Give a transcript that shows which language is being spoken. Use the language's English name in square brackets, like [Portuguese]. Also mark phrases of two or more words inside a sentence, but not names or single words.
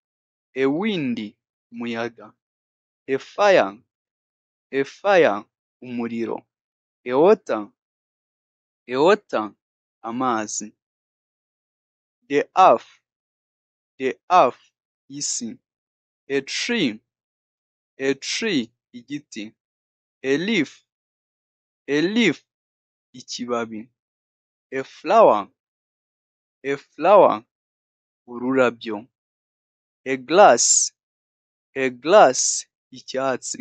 [English] umuyaga, a fire, umuriro, a water, amazi, the earth, isi, a tree, [Kinyarwanda] igiti, [English] a leaf, ikibabi, a flower, ururabyo. A glass, a glass, icyatsi.